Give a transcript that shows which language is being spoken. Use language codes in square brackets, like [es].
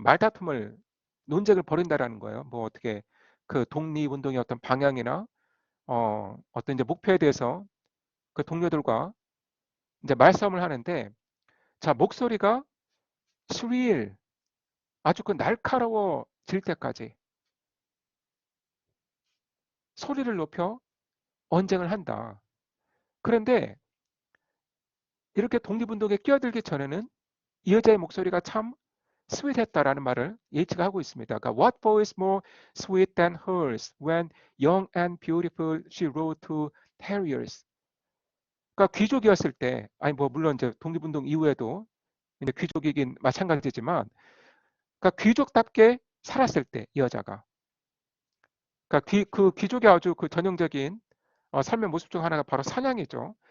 [ko] 말다툼을 논쟁을 벌인다라는 거예요. 뭐 어떻게 그 독립운동의 어떤 방향이나 어떤 이제 목표에 대해서 그 동료들과 이제 말싸움을 하는데 자 목소리가 shrill 아주 그 날카로워질 때까지 소리를 높여 언쟁을 한다. 그런데 이렇게 독립운동에 끼어들기 전에는 이 여자의 목소리가 참 스윗했다라는 말을 예이츠가 하고 있습니다. 그러니까 [en] What voice more sweet than hers when young and beautiful she rode to terriers. [ko] 그러니까 귀족이었을 때, 아니 뭐 물론 이제 독립운동 이후에도 이제 귀족이긴 마찬가지지만, 그러니까 귀족답게 살았을 때 이 여자가, 그러니까 그 귀족의 아주 그 전형적인 삶의 모습 중 하나가 바로 사냥이죠.